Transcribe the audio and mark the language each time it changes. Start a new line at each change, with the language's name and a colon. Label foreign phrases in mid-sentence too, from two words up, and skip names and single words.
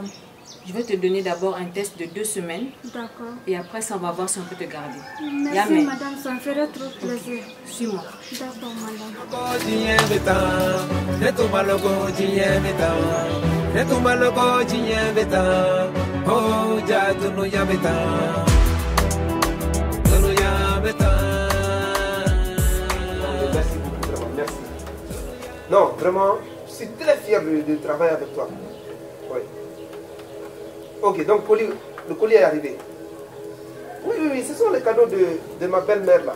French: Je vais te donner d'abord un test de 2 semaines. D'accord. Et après, ça, on va voir si on peut te garder. Merci, Yamé. madame. Ça me ferait trop plaisir. Suis-moi. D'accord, madame. Oh, ja dunu ya beta. Merci beaucoup, vraiment, merci. Non, vraiment, je suis très fier de travailler avec toi. Oui. Ok, donc le colis est arrivé. Oui, oui, oui, ce sont les cadeaux de ma belle-mère là.